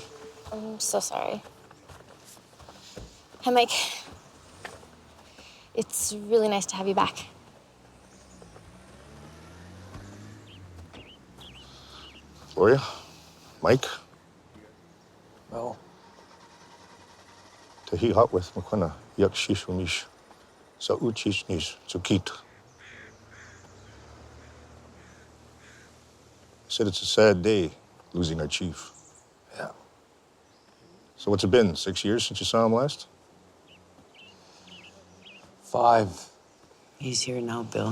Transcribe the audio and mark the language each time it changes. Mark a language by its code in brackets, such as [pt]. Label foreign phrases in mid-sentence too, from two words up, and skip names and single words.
[en] I'm so sorry. Hi, Mike. It's really nice to have you back. Gloria? Mike? Well, Tahi hot with Makwana, yak shishunish, sa uchishnish, tsukit. I said it's a sad day, losing our chief. yeah. So what's it been, 6 years since you saw him last? 5. He's here now, Bill.